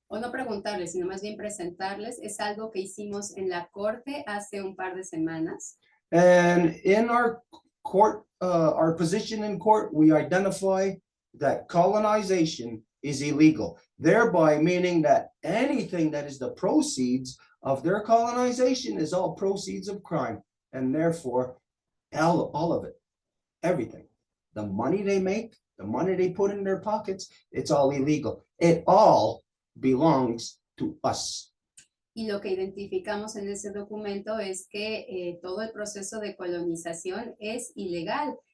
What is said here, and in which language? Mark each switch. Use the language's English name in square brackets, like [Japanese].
[Spanish] O no preguntarles, sino más bien presentarles. Es algo que hicimos en la corte hace un par de semanas. [English] And in our court, our position in court, we identify that colonization is illegal, thereby meaning that anything that is the proceeds of their colonization is all proceeds of crime, and therefore all of it, everything, the money they make, the money they put in their pockets, it's all illegal. It all belongs to us. [Spanish] Y lo que identificamos en ese documento es que todo el proceso de colonización es ilegal.